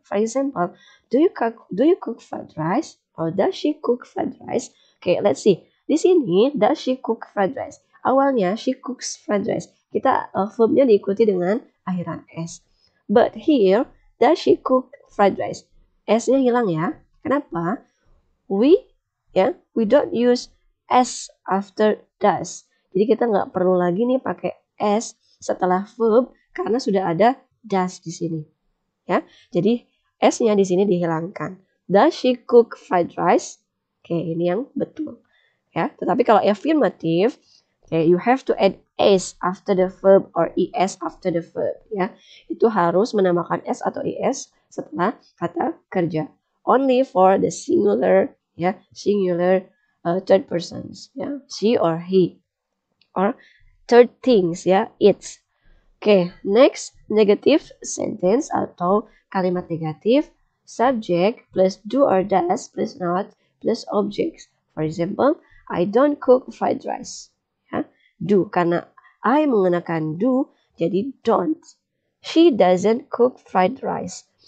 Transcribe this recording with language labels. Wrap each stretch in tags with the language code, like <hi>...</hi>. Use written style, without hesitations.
<en>For example, do you cook fried rice or does she cook fried rice? Okay, let's see. Di sini does she cook fried rice? Awalnya she cooks fried rice.</en> <id>Kita verbnya diikuti dengan akhiran s.</id> <en>But here does she cook fried rice? S-nya hilang ya. Kenapa? We don't use s after does.</en> <id>Jadi kita nggak perlu lagi nih pakai s setelah verb karena sudah ada does di sini. Ya. Jadi s-nya di sini dihilangkan.</id> <en>Does she cook fried rice? Oke, ini yang betul. Ya, tetapi kalau affirmative, you have to add s after the verb or es after the verb, ya.</en> <id>Itu harus menambahkan s atau es setelah kata kerja.</id> <en>Only for the singular, singular third persons, she or he, or third things, it's. Oke, next, negative sentence atau kalimat negatif, subject plus do or does plus not plus objects. For example, I don't cook fried rice.</en> <id>Ya, do, karena I menggunakan do, jadi don't.</id> <en>She doesn't cook fried rice.</en>